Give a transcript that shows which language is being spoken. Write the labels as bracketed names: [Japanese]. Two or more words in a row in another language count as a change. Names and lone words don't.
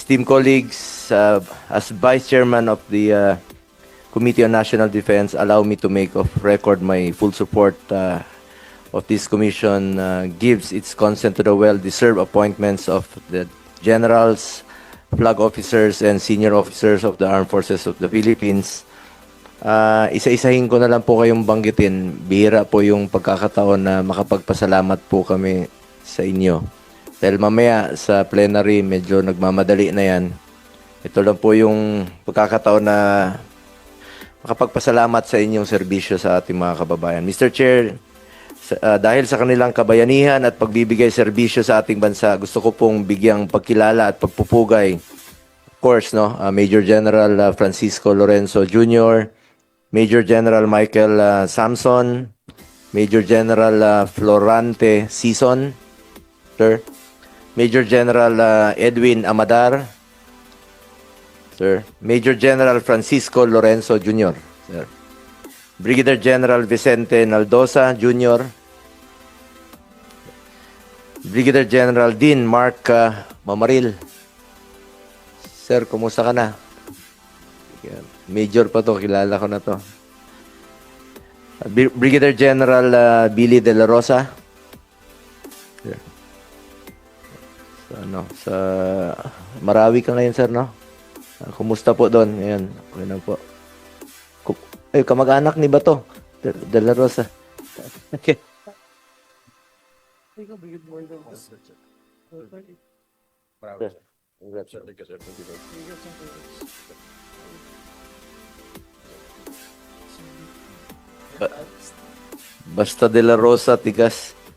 [English] esteemed colleagues, as Vice Chairman of the Committee on National Defense, allow me to make of record my full support of this commission gives its consent to the well-deserved appointments of the generals, flag officers, and senior officers of the Armed Forces of the Philippines. [Filipino] Isa-isahin ko na lang po kayong banggitin. Bihira po yung pagkakataon na makapagpasalamat po kami sa inyo. Dahil mamaya sa plenary, medyo nagmamadali na yan. Ito lang po yung pagkakataon na makapagpasalamat sa inyong serbisyo sa ating mga kababayan. Mr. Chair, dahil sa kanilang kabayanihan at pagbibigay serbisyo sa ating bansa, gusto ko pong bigyang pagkilala at pagpupugay. [English] Of course, Major General Francisco Lorenzo Jr., Major General Michael Samson, Major General Florante Sison, sir. Major General Edwin Amadar, sir. Major General Francisco Lorenzo Jr., sir. Brigadier General Vicente Naldosa Jr., Brigadier General Dean Mark Mamaril. [Filipino] Sir, kumusta ka na? Major pa to, kilala ko na to. [English] Brigadier General Billy De La Rosa. Sir. [Filipino] Sa Marawi ka ngayon, sir, no? Kumusta po doon? Ngayon, okay na po. Kamag-anak ni Bato, De La Rosa. Okay. Basta De La Rosa, tigas.